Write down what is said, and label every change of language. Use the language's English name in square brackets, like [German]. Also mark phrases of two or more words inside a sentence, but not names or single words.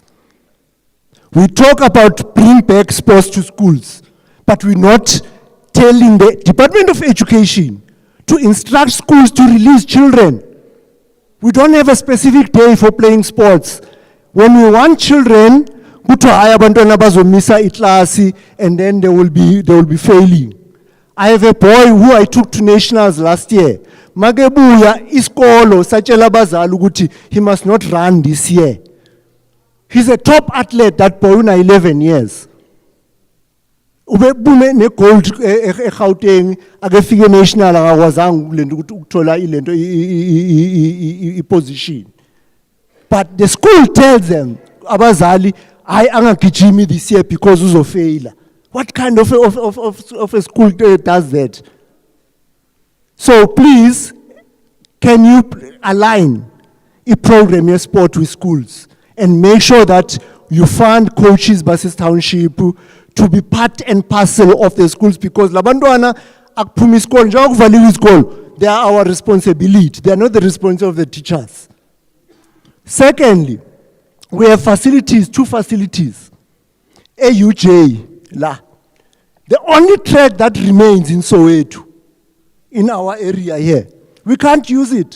[English] We talk about bring back sports to schools, but we're not telling the Department of Education to instruct schools to release children. We don't have a specific day for playing sports. When we want children, [Zulu] kuthiwa abantwana bazomisa iklasi [English] and then they will be failing. I have a boy who I took to nationals last year. [Zulu] Magebuya iskolo satshela abazali ukuthi [English] he must not run this year. He's a top athlete, that boy, una 11 years. [Zulu] Ube bume ne gold eGauteng akefike national akakwazanga kulento ukuthi ukuthola ilento position. [English] But the school tells them [Zulu] abazali hayi angagijimi [English] this year because uzofaila. What kind of a school does that? So please, can you align a program of sport with schools and make sure that you fund coaches versus township to be part and parcel of the schools, because [Zulu] labantwana akuphuma isikolo njengoba kuvaliwe isikolo, [English] they are our responsibility. They are not the responsibility of the teachers. Secondly, we have facilities, 2 facilities. AUJ, la. The only track that remains in Soweto, in our area here, we can't use it.